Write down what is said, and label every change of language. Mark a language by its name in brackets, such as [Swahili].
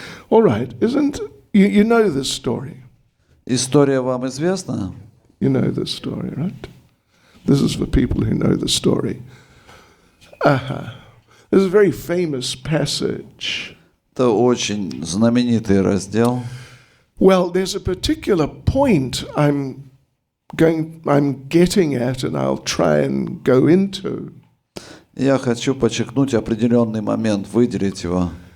[English] All right, you know this story? [Russian] История вам известна? [English] You know this story, right? This is for people who know the story. This is a very famous passage. [Russian] Это очень знаменитый раздел. [English] Well, there's a particular point I'm getting at, and I'll try and go into. [Russian] Я хочу подчеркнуть определенный момент, выделить его.